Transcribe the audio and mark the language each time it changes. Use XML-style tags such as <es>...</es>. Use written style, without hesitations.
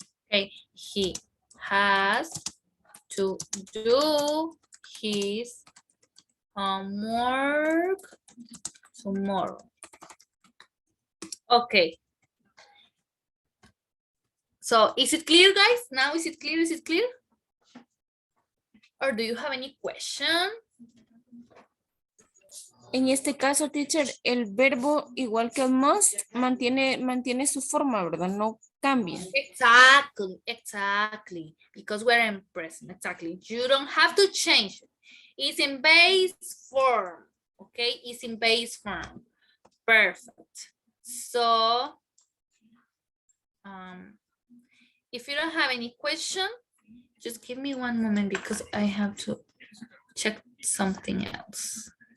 <en>Okay, he has to do his homework tomorrow. Okay. So is it clear, guys? Now is it clear? Is it clear? Or do you have any question?</en> <es>En este caso, teacher, el verbo, igual que el must, mantiene su forma, ¿verdad? No cambia.</es> <en>Exactly. Because we're in present, exactly. You don't have to change it. It's in base form, okay? It's in base form. Perfect. So, if you don't have any question, just give me one moment because I have to check something else.</en>